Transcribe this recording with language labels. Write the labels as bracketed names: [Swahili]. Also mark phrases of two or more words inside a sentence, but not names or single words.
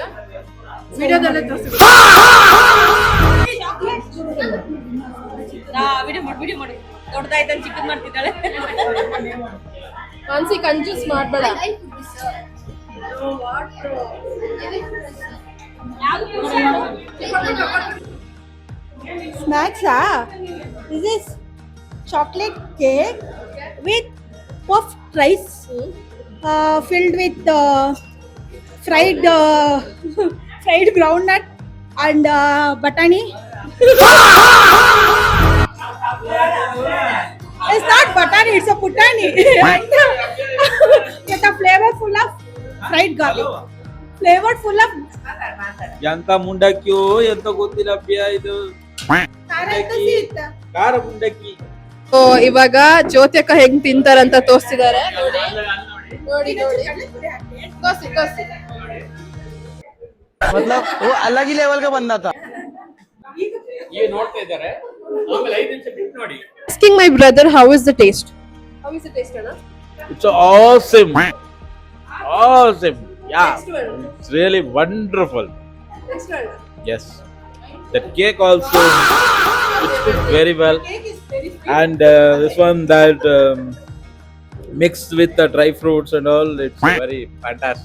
[Kannada] ವಿಡಿಯೋದಲ್ಲೇ ತೋರಿಸಿ. ವಿಡಿಯೋ ಮಾಡಿ ದೊಡ್ಡದಾಯ್ತು ಚಿಕ್ಕದ್ ಮಾಡ್ತಿದ್ದಾಳೆ. ಮಾನ್ಸಿ ಕಂಜೂಸ್ ಮಾಡ್ಬೇಡ. [English] Snacks, this is chocolate cake with puffed rice, filled with fried groundnut and batani. It's not batani, it's a putani. With a flavor full of fried garlic. Flavored full of [Kannada] ಎಂತ ಮುಂಡಕ್ಕಿಯೋ ಎಂತ ಗೊತ್ತಿಲ್ಲ ಅಪ್ಪಿಯ ಇದು ಖಾರ ಮುಂಡಕ್ಕಿ. ಸೊ ಇವಾಗ ಜ್ಯೋತಿಯಕ್ಕ ಹೆಂಗ್ ತಿಂತಾರಂತ ತೋರಿಸ್ತಿದ್ದಾರೆ. ನೋಡಿ ತೋರಿಸಿ [Hindi] अलग ही लेवल का बंदा था. [Kannada] ಈಗ ನೋಡ್ತಾ ಇದ್ದಾರೆ, ಆಮೇಲೆ 5 ನಿಮಿಷ ಬಿಟ್ಟು ನೋಡಿ. [English] Asking my brother how is the taste? How is the taste, Anna? It's awesome. Yeah, it's really wonderful. Next one. Yes, that cake also it's cooked very well, and this one that mixed with the dry fruits and all, it's very fantastic.